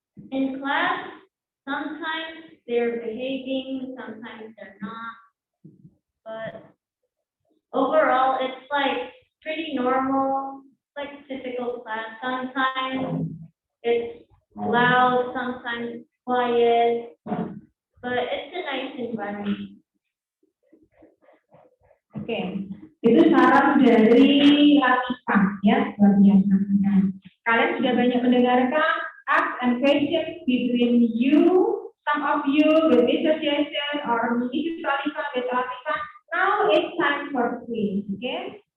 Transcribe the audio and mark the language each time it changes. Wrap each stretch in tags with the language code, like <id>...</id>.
<en>in class, sometimes they're behaving, sometimes they're not. But overall, it's like pretty normal, like typical class. Sometimes it's loud, sometimes it's quiet, but it's a nice environment.</en> <id>Oke, itu saran dari Latifah ya, luar biasa. Nah, kalian sudah banyak mendengarkan</id> <en>ask and question between you, some of you with Mr. Jason or Mrs. Latifah with Latifah. Now it's time for quiz, oke?</en>